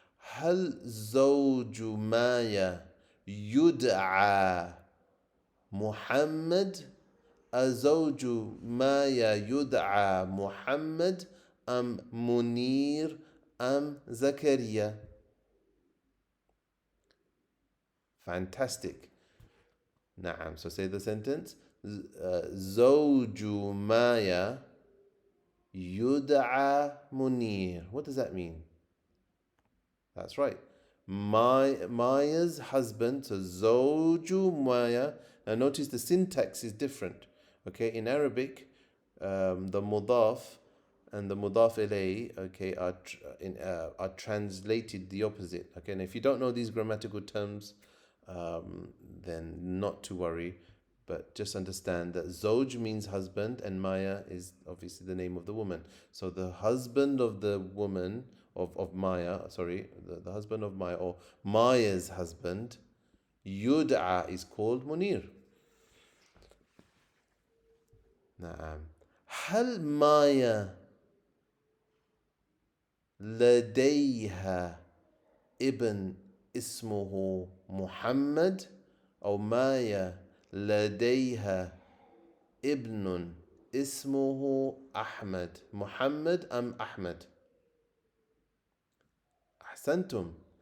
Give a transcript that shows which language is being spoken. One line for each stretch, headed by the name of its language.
Arabic: هل زوج مايا يدعى محمد؟ أزوج مايا يدعى محمد أم منير أم زكريا؟ Fantastic.
English: نعم. So say the sentence.
Arabic: زوج مايا يدعى منير.
English: What does that mean? That's right. Maya's husband, so Zawju Maya. Now notice the syntax is different. Okay, in Arabic, the mudaf and the mudaf ilay, okay, are translated the opposite. Okay, and if you don't know these grammatical terms, then not to worry, but just understand that Zoj means husband and Maya is obviously the name of the woman. So the husband of the woman, of Maya, sorry, the husband of Maya, or Maya's husband, Yud'a, is called Munir.
Arabic: نعم. هل مايا لديها ابن اسمه محمد أو مايا لديها ابن اسمه أحمد؟ محمد أم أحمد؟ أحسنتم.